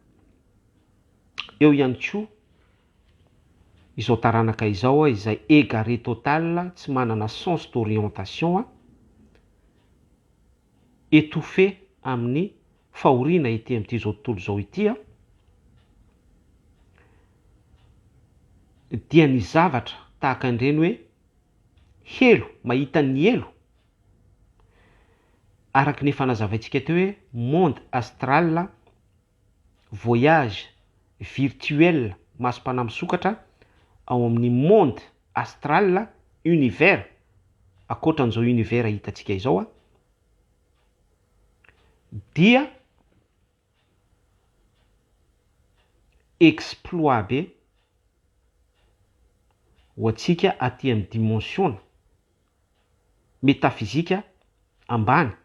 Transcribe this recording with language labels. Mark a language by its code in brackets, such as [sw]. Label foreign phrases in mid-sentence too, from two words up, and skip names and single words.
[mg] eo ihany koa izao taranaka izao izay [fr] égaré total [mg] tsy manana [fr] sens d'orientation étouffé [mg] amin'ny fahoriana ity amin'ity zao tontolo zao ity dia ny zavatra tahaka an'ireny hoe helo mahita ny elo araky ny fanazavaintsika teo hoe [fr] monde astral voyage virtuel [mg] masom-panahy misokatra ao amin'ny [fr] monde astral univers [mg] akoatran'izao univers hitantsika izao dia exploit be ho antsika aty amin'ny [fr] dimension métaphysique [mg] ambany